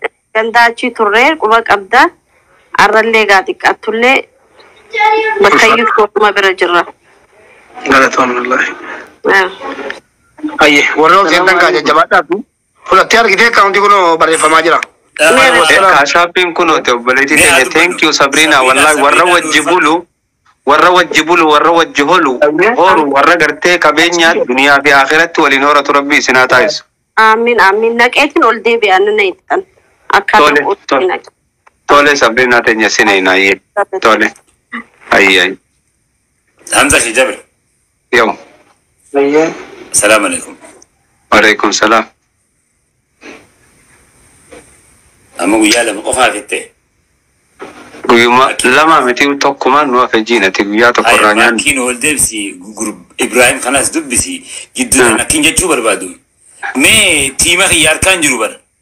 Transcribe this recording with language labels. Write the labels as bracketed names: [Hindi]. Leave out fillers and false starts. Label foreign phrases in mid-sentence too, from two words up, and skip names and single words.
[Oromo] Gandaachii turree quba qabda. Arrallee gaa xiqqaattullee bakka iyyuu kootuma bira jirra. Galatoomnullahi. Ayye warra hojjetan kaa jajjabaadhaatu fudhattee argitee akkaawuntii kun barreeffamaa jira. Kaashaappiin kun obboleettii teenya [English] thank you [Oromo] Sabrina wallahi warra wajji bulu warra wajji holu warra gartee qabeenyaa duniyaa fi akhiratti waliin horatu rabbi isinaa taasisu. Amin amin naqeetiin ol deebi'an na ittan akka tole Sabrina teenya sinayna ayye tole ayye Hamza shi Jabir. Yo. Ayye. [Arabic] السلام عليكم. وعليكم السلام. [Oromo] Amma guyyaa lama qofaa fitte. Guyyuma lama miti tokkumaan nu hafe jiinati guyyaa tokko irraa nyaannu. Akkiin ol deebisi Ibrahim kanas dubbisi gidduudhaan akkiin jechuu barbaadu. Mee tiima kiyya harkaan jiru bara.